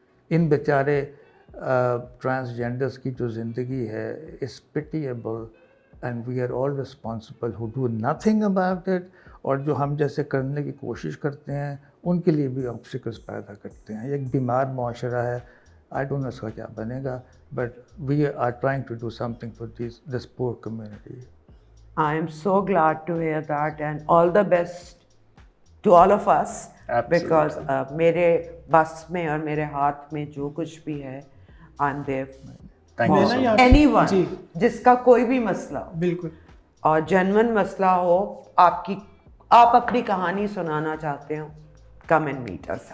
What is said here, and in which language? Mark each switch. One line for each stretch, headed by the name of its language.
Urdu: ان بیچارے ٹرانسجینڈرس کی جو زندگی ہے
English: Is pitiable and we are all responsible who do nothing about it.
Urdu: اور جو ہم جیسے کرنے کی کوشش کرتے ہیں ان کے لیے بھی آبسٹیکلس پیدا کرتے ہیں. ایک بیمار معاشرہ ہے.
English: I don't know
Urdu: اس کا کیا بنے گا،
English: But we are trying to do something for this poor community. I am so glad to hear that and all the best to all of us. Absolutely. Because
Urdu: میرے بس میں اور میرے ہاتھ میں جو کچھ بھی ہے
English: I'm there Thank you so much. anyone
Urdu: جی جس کا کوئی بھی مسئلہ ہو بالکل. اور جینون مسئلہ ہو، آپ اپنی کہانی سنانا چاہتے ہو،
English: Come and meet us.